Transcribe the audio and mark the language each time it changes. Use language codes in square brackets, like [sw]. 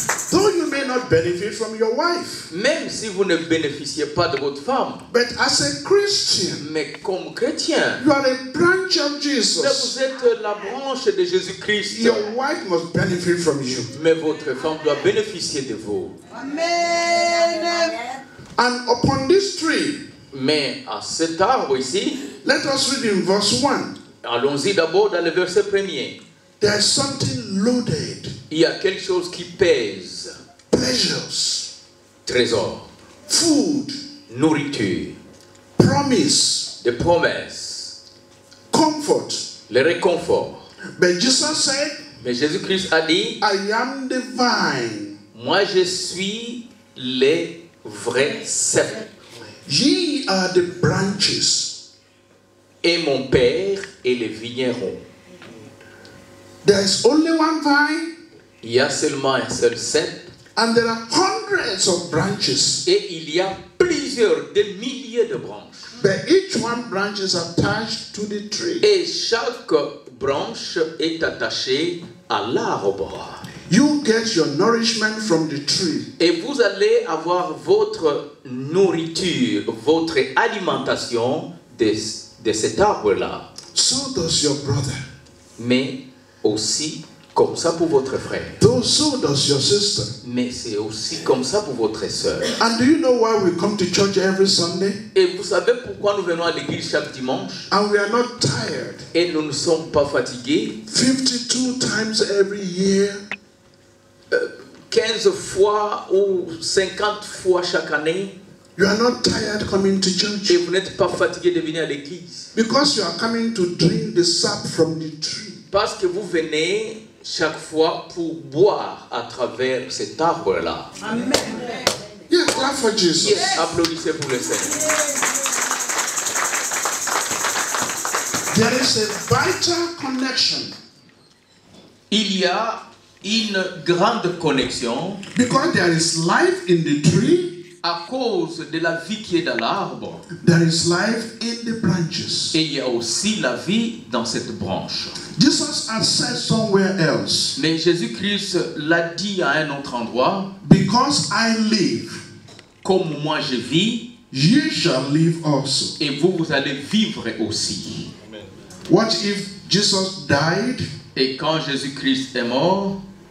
[en] Though you may not benefit from your wife, [fr] Même si vous ne bénéficiez pas de votre femme, [en] but as a Christian, [fr] mais comme chrétien, [en] you are a branch of [fr] mais [en] Jesus. [fr] vous êtes la branche de Jésus-Christ. [en] Your wife must benefit from you. [fr] Mais votre femme doit bénéficier de vous. [en] Amen. And upon this tree, [fr] Mais à cet arbre ici, [en] let us read in verse 1. [fr] allons-y d'abord dans le verset 1er. [en] There is something loaded. [fr] Il y a quelque chose qui pèse. [en] Pleasures, [fr] Trésor, [en] food, [fr] nourriture, [en] promise, [fr] des promesses, [en] comfort. [fr] le réconfort. [en] But Jesus said, [fr] Mais Jésus-Christ a dit, [en] I am the vine. [fr] moi je suis les vrais cèpes. [en] Ye are the branches. [fr] Et mon Père est le vigneron. [en] There is only one vine, [fr] Il y a seulement un seul cep. [en] and there are hundreds of branches. [fr] Et il y a plusieurs, des milliers de branches. [en] But each one branch is attached to the tree. [fr] Et chaque branche est attachée à l'arbre. [en] You get your nourishment from the tree. [fr] Et vous allez avoir votre nourriture, votre alimentation de cet arbre-là. [en] So does your brother. [fr] Mais aussi comme ça pour votre frère. [en] So does your sister. [fr] Mais c'est aussi comme ça pour votre soeur. [en] And do you know why we come to church every Sunday? [fr] Et vous savez pourquoi nous venons à l'église chaque dimanche? [en] And we are not tired. [fr] Et nous ne sommes pas fatigués. [en] 52 times every year. [fr] 15 fois ou 50 fois chaque année. [en] You are not tired coming to church [fr] Et vous n'êtes pas fatigué de venir à l'église. [en] because you are coming to drink the sap from the tree. [fr] Parce que vous venez chaque fois pour boire à travers cet arbre-là. [en] Amen. Yeah, clap for Jesus. [fr] Yes, applaudissez pour le Seigneur. [en] There is a vital connection [fr] Il y a une grande connexion [en] because there is life in the tree, [fr] à cause de la vie qui est dans l'arbre. [en] there is life in the branches. [fr] Et il y a aussi la vie dans cette branche. [en] Jesus has said somewhere else, [fr] Mais Jésus-Christ l'a dit à un autre endroit, [en] because I live, [fr] comme moi je vis, [en] ye shall live also. [fr] et vous allez vivre aussi. [en] What if Jesus died [fr] Et quand Jésus-Christ est mort